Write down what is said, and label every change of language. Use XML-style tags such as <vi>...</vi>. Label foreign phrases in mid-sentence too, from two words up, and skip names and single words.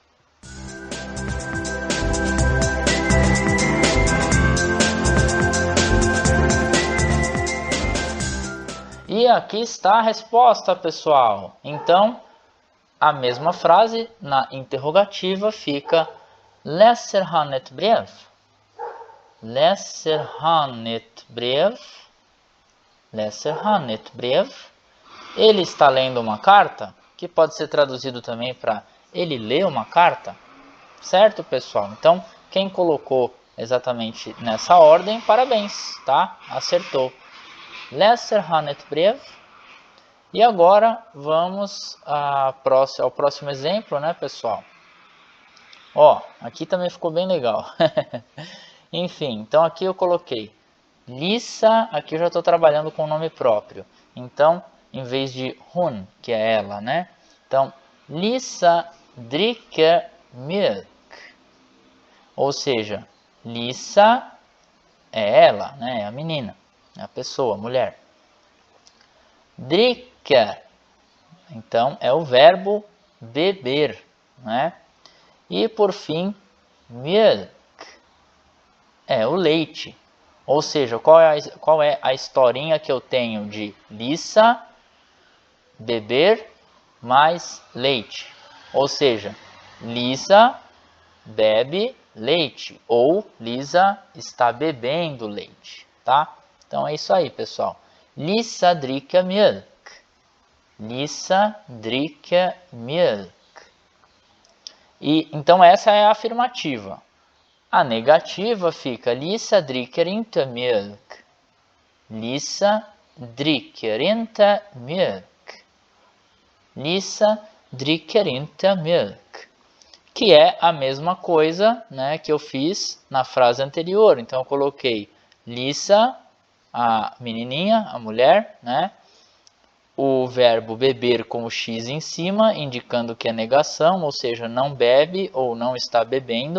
<pt>E aqui está a resposta, pessoal. Então, a mesma frase na interrogativa fica</pt> <sv>Läser han ett brev? Läser han ett brev? Läser han ett brev?</sv> <pt>Ele está lendo uma carta, que pode ser traduzido também para ele lê uma carta, certo, pessoal? Então, quem colocou exatamente nessa ordem, parabéns, tá? Acertou.</pt> <sv>Läser han ett brev?</sv> <pt>E agora vamos ao próximo exemplo, né, pessoal? Ó, aqui também ficou bem legal. Enfim, então aqui eu coloquei Lisa, aqui eu já estou trabalhando com o nome próprio. Então, em vez de hon, que é ela, né? Então,</pt> <sv>Lisa dricker mjölk.</sv> <pt>Ou seja, Lisa é ela, né? É a menina, é a pessoa, a mulher. Dricka, então, é o verbo beber, né? E por fim, mjölk é o leite. Ou seja, qual é a historinha que eu tenho de Lisa beber mais leite? Ou seja, Lisa bebe leite ou Lisa está bebendo leite, tá? Então é isso aí, pessoal.</pt> <sv>Lisa dricker Milch. Lisa dricker Milch.</sv> <pt>E então essa é a afirmativa. A negativa fica</pt> <sv>Lisa dricker inte Milch. Lisa dricker inte Milch. Lisa dricker inte Milch.</sv> <pt>Que é a mesma coisa, né, que eu fiz na frase anterior. Então eu coloquei Lisa, a menininha, a mulher, né? O verbo beber com o X em cima, indicando que é negação, ou seja, não bebe ou não está bebendo.</pt>